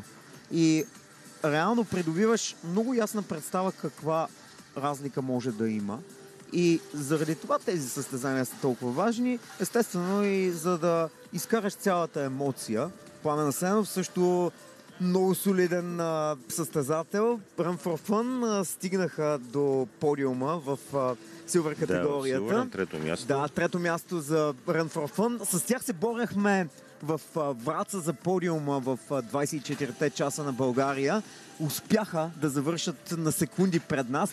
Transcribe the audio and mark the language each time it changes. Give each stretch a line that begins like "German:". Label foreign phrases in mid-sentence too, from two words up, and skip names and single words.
Bulgarian: И реално придобиваш много ясна представа каква разлика може да има. И заради това тези състезания са толкова важни. Естествено и за да изкараш цялата емоция. Пламен Асенов също много солиден състезател. Run for Fun стигнаха до подиума в силвер категорията. Да, на трето място. Да, трето място за Run for Fun. С тях се борехме в Враца за подиума в 24-те часа на България. Успяха да завършат на секунди пред нас.